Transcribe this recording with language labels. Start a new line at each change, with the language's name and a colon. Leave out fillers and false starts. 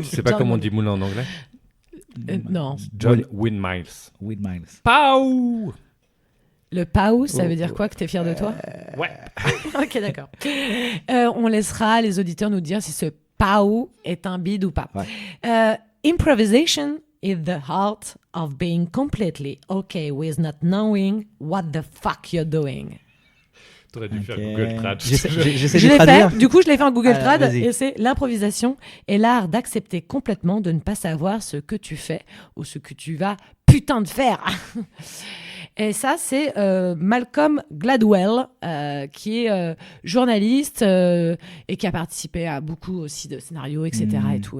French: Je sais pas comment on dit Moulin en anglais. Non.
English: John Windmiles. Pau.
French: Le pau, ça veut dire quoi, que t'es fier de toi ? Ouais. Ok, d'accord. On laissera les auditeurs nous dire si ce pau est un bide ou pas.
English: Improvisation is the heart of being completely okay with not knowing what the fuck you're doing.
French: T'aurais dû faire Google Trad. J'essaie Je de l'ai traduire. fait, du coup je l'ai fait en Google Trad, vas-y. et c'est: l'improvisation est l'art d'accepter complètement de ne pas savoir ce que tu fais ou ce que tu vas putain de faire. Et ça, c'est Malcolm Gladwell, qui est journaliste et qui a participé à beaucoup aussi de scénarios, etc. Et tout.